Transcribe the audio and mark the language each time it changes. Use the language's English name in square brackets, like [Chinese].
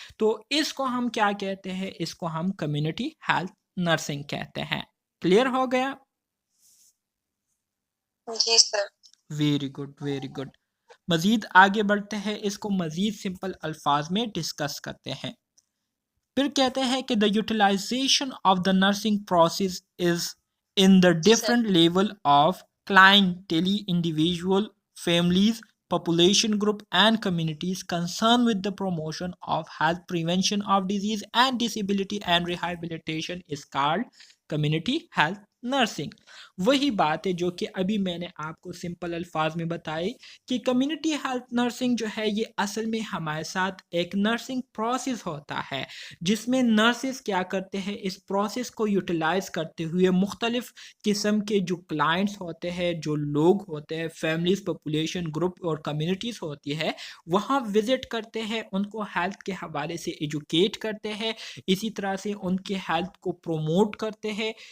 [Urdu] تو اس کو ہم کیا کہتے ہیں؟ اس کو ہم کمیونٹی ہیلتھ نرسنگ کہتے ہیں. کلیئر ہو گیا؟ جی سر. [English] Very good very good. [Urdu] مزید آگے بڑھتے ہیں، اس کو مزید سمپل الفاظ میں ڈسکس کرتے ہیں. پھر کہتے ہیں کہ [English] The utilization of the nursing process is in the different level of clientele, individual, families, population group and communities concerned with the promotion of health, prevention of disease and disability and rehabilitation is called community health nursing. [Urdu] وہی بات ہے جو کہ ابھی میں نے آپ کو سمپل الفاظ میں بتائی کہ کمیونٹی ہیلتھ نرسنگ جو ہے یہ اصل میں ہمارے ساتھ ایک نرسنگ پروسیس ہوتا ہے جس میں نرسز کیا کرتے ہیں اس پروسیس کو یوٹیلائز کرتے ہوئے مختلف قسم کے جو کلائنٹس ہوتے ہیں جو لوگ ہوتے ہیں فیملیز پاپولیشن گروپ اور کمیونٹیز ہوتی ہے وہاں وزٹ کرتے ہیں ان کو ہیلتھ کے حوالے سے ایجوکیٹ کرتے ہیں اسی طرح سے ان کے ہیلتھ کو پروموٹ کرتے ہیں